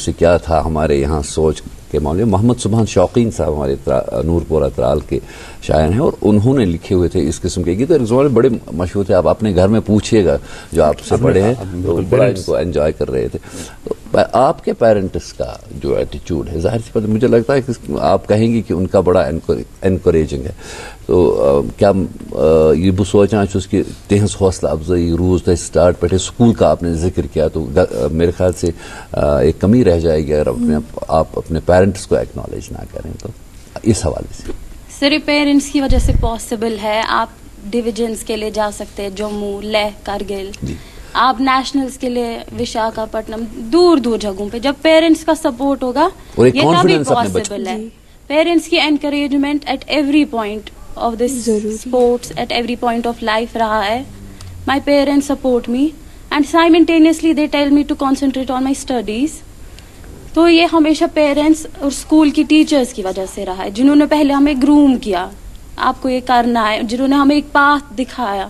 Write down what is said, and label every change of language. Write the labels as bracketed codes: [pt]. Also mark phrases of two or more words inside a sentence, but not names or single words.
[ur] اسے کیا تھا ہمارے یہاں سوچ کے معاملے. محمد سبحان شوقین صاحب ہمارے نور پورہ ترال کے شاعر ہیں, اور انہوں نے لکھے ہوئے تھے اس قسم کے گیت, اور زمانے بڑے مشہور تھے. آپ اپنے گھر میں پوچھیے گا جو آپ سے پڑھے ہیں تو بڑا ان کو انجوائے کر رہے تھے. تو آپ کے پیرنٹس کا جو ایٹیچیوڈ ہے, ظاہر سی بات مجھے لگتا ہے کہ آپ کہیں گی کہ ان کا بڑا انکریجنگ ہے. تو کیا یہ [ks] بہ سوچان چھس کہ تہذ حوصلہ افزائی روز تہ [ur] سٹارٹ پہ سکول کا آپ نے ذکر کیا, تو میرے خیال سے ایک کمی رہ جائے گی اگر آپ اپنے پیرنٹس کو ایکنالج نہ کریں. تو اس حوالے سے صرف پیرنٹس کی وجہ سے پاسبل ہے. آپ ڈویژنس کے لیے جا سکتے ہیں, جموں, لیہ, کارگل. آپ نیشنلز کے لیے وشاکھاپٹنم, دور دور جگہوں پہ. جب پیرنٹس کا سپورٹ ہوگا یہ تبھی پاسبل ہے. [en] پیرنٹس کی encouragement at every point of this sports, at every point of life [ur] رہا ہے. [en] My parents support me and simultaneously they tell me to concentrate on my studies. [ur] تو یہ ہمیشہ پیرنٹس اور اسکول کی ٹیچرس کی وجہ سے رہا ہے, جنہوں نے پہلے ہمیں گروم کیا, آپ کو یہ کرنا ہے, جنہوں نے ہمیں ایک پاتھ دکھایا.